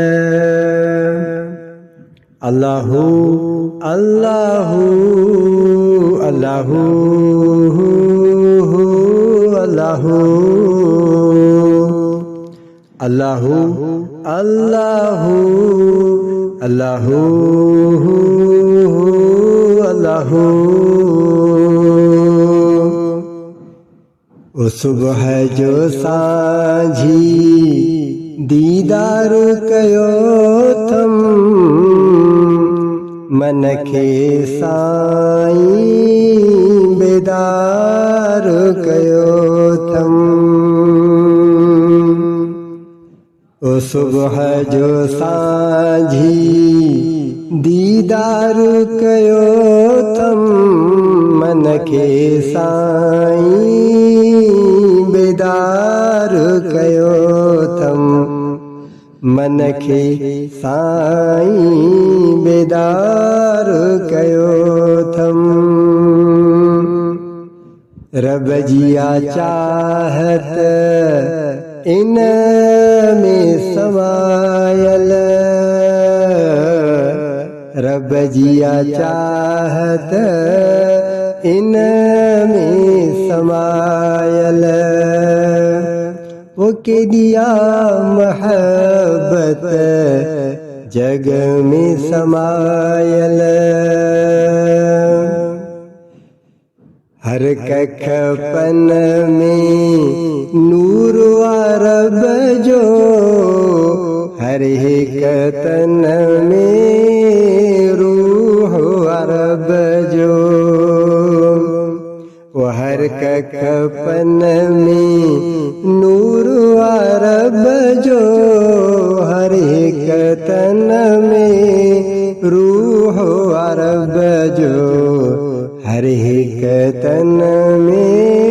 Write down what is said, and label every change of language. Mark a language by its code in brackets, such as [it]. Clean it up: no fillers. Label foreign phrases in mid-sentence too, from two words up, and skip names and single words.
[ar] الله الله الله الله الله الله الله الله ओ सुबह जो सांझी [sd] दीदार कयो थम मन के साईं बेदार कयो थम ओ सुबह जो सांझी दीदार कयो थम मन के साईं बेदार कयो थम मन के साईं बेदार कयो थम रब जिया चाहत इन में समायल रब जिया चाहत इन में समायल वो के दिया महब्बत जग में समायल हर कखपन में नूर रब जो हर एक तन में रूह रब जो वो हर कखपन में नूर रब जो हर एक तन में रूह रब जो हर एक तन में